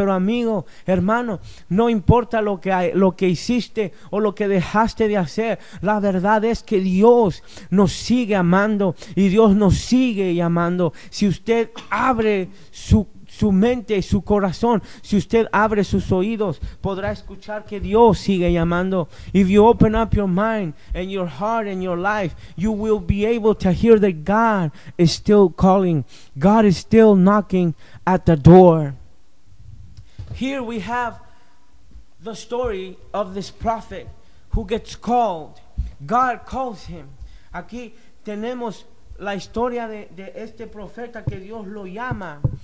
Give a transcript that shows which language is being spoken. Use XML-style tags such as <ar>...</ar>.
<es>Pero amigo, hermano, no importa lo que hiciste o lo que dejaste de hacer, la verdad es que Dios nos sigue amando y Dios nos sigue llamando. Si usted abre su mente y su corazón, si usted abre sus oídos, podrá escuchar que Dios sigue llamando.</es> <en>If you open up your mind and your heart and your life, you will be able to hear that God is still calling. God is still knocking at the door. Here we have the story of this prophet who gets called. God calls him.</en> <es>Aquí tenemos la historia de este profeta que Dios lo llama.</es>